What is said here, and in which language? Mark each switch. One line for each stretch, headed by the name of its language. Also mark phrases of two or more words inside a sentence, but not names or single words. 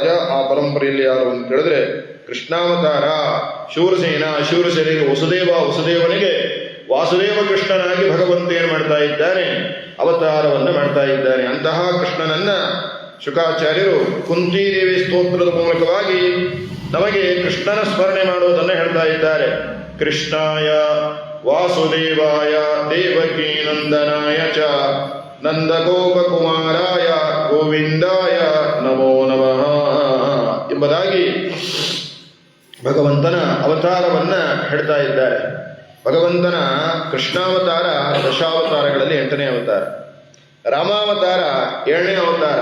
Kannada: ಆ ಪರಂಪರೆಯಲ್ಲಿ ಯಾರು ಅಂತ ಕೇಳಿದ್ರೆ ಕೃಷ್ಣಾವತಾರ ಶೂರಸೇನಿಗೆ ವಸುದೇವನಿಗೆ ವಾಸುದೇವ ಕೃಷ್ಣನಾಗಿ ಭಗವಂತ ಏನು ಮಾಡ್ತಾ ಇದ್ದಾನೆ, ಅವತಾರವನ್ನು ಮಾಡ್ತಾ ಇದ್ದಾನೆ. ಅಂತಹ ಕೃಷ್ಣನನ್ನ ಶುಕಾಚಾರ್ಯರು ಕುಂತಿದೇವಿ ಸ್ತೋತ್ರದ ಮೂಲಕವಾಗಿ ನಮಗೆ ಕೃಷ್ಣನ ಸ್ಮರಣೆ ಮಾಡುವುದನ್ನು ಹೇಳ್ತಾ ಇದ್ದಾರೆ.
Sanskrit: ಕೃಷ್ಣಾಯ ವಾಸುದೇವಾಯ ದೇವಕೀ ನಂದನಾಯ ಚ ನಂದಗೋಪಕುಮಾರಾಯ ಗೋವಿಂದಾಯ ನಮೋ ನಮಃ
Kannada: ಎಂಬುದಾಗಿ ಭಗವಂತನ ಅವತಾರವನ್ನ ಹೇಳ್ತಾ ಇದ್ದಾರೆ. ಭಗವಂತನ ಕೃಷ್ಣಾವತಾರ ದಶಾವತಾರಗಳಲ್ಲಿ 8ನೇ ಅವತಾರ, ರಾಮಾವತಾರ 7ನೇ ಅವತಾರ.